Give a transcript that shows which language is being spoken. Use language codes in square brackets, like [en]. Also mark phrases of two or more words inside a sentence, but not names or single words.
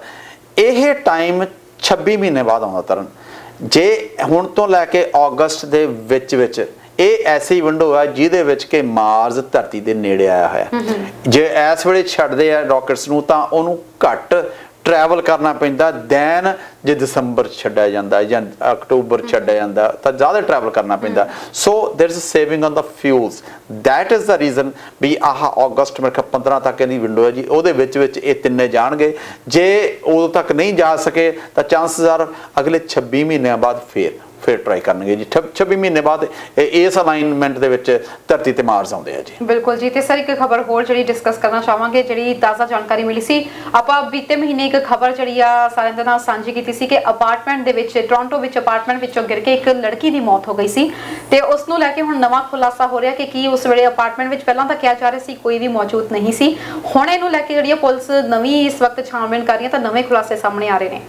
[pa] ਇਹ ਟਾਈਮ 26 ਮਹੀਨੇ ਬਾਅਦ ਆਉਂਦਾ ਤਰਨ। ਜੇ ਹੁਣ ਤੋਂ ਲੈ ਕੇ ਅਗਸਤ ਦੇ ਵਿੱਚ ਇਹ ਐਸੀ ਵਿੰਡੋ ਹੈ ਜਿਹਦੇ ਵਿੱਚ ਕਿ ਮਾਰਸ ਧਰਤੀ ਦੇ ਨੇੜੇ ਆਇਆ ਹੋਇਆ। ਜੇ ਇਸ ਵੇਲੇ ਛੱਡਦੇ ਆ ਰਾਕਟਸ ਨੂੰ ਤਾਂ ਉਹਨੂੰ ਘੱਟ ਟ੍ਰੈਵਲ ਕਰਨਾ ਪੈਂਦਾ ਦੈਨ ਜੇ ਦਿਸੰਬਰ ਛੱਡਿਆ ਜਾਂਦਾ ਜਾਂ ਅਕਤੂਬਰ ਛੱਡਿਆ ਜਾਂਦਾ ਤਾਂ ਜ਼ਿਆਦਾ ਟਰੈਵਲ ਕਰਨਾ ਪੈਂਦਾ [en] so there is saving on the fuels that is the reason [pa] ਵੀ ਆਹ ਅਗਸਤ ਮੇਰੇ 15 ਤੱਕ ਇਹਦੀ ਵਿੰਡੋ ਹੈ ਜੀ ਉਹਦੇ ਵਿੱਚ ਇਹ ਤਿੰਨੇ ਜਾਣਗੇ ਜੇ ਉਦੋਂ ਤੱਕ ਨਹੀਂ ਜਾ ਸਕੇ ਤਾਂ [en] chances are [pa] ਅਗਲੇ 26 ਮਹੀਨਿਆਂ ਬਾਅਦ ਫਿਰ ਟਰਾਈ ਕਰਨਗੇ ਜੀ 26 ਮਹੀਨੇ ਬਾਅਦ ਇਸ ਅਲਾਈਨਮੈਂਟ ਦੇ ਵਿੱਚ ਧਰਤੀ ਤੇ ਮਾਰਸ ਆਉਂਦੇ ਆ ਜੀ ਬਿਲਕੁਲ ਜੀ ਤੇ ਸਰ ਇੱਕ ਖਬਰ ਹੋਰ ਜਿਹੜੀ ਡਿਸਕਸ ਕਰਨਾ ਚਾਹਾਂਗੇ ਜਿਹੜੀ ਤਾਜ਼ਾ ਜਾਣਕਾਰੀ ਮਿਲੀ ਸੀ ਆਪਾਂ ਬੀਤੇ ਮਹੀਨੇ ਇੱਕ ਖਬਰ ਜਿਹੜੀ ਆ ਸਾਰਿਆਂ ਦੇ ਨਾਲ ਸਾਂਝੀ ਕੀਤੀ ਸੀ ਕਿ ਅਪਾਰਟਮੈਂਟ ਦੇ ਵਿੱਚ ਟੋਰਾਂਟੋ ਵਿੱਚ ਅਪਾਰਟਮੈਂਟ ਵਿੱਚੋਂ ਗਿਰ ਕੇ ਇੱਕ ਲੜਕੀ ਦੀ ਮੌਤ ਹੋ ਗਈ ਸੀ ਤੇ ਉਸ ਨੂੰ ਲੈ ਕੇ ਹੁਣ ਨਵਾਂ ਖੁਲਾਸਾ ਹੋ ਰਿਹਾ ਕਿ ਕੀ ਉਸ ਵੇਲੇ ਅਪਾਰਟਮੈਂਟ ਵਿੱਚ ਪਹਿਲਾਂ ਤਾਂ ਕਿਹਾ ਜਾ ਰਿਹਾ ਸੀ ਕੋਈ ਵੀ ਮੌਜੂਦ ਨਹੀਂ ਸੀ ਹੁਣ ਇਹਨੂੰ ਲੈ ਕੇ ਜਿਹੜੀ ਪੁਲਿਸ ਨਵੀਂ ਇਸ ਵਕਤ ਛਾਣਬੀਣ ਕਰ ਰਹੀ ਹੈ ਤਾਂ ਨਵੇਂ ਖੁਲਾਸੇ ਸਾਹਮਣੇ ਆ ਰਹੇ ਨੇ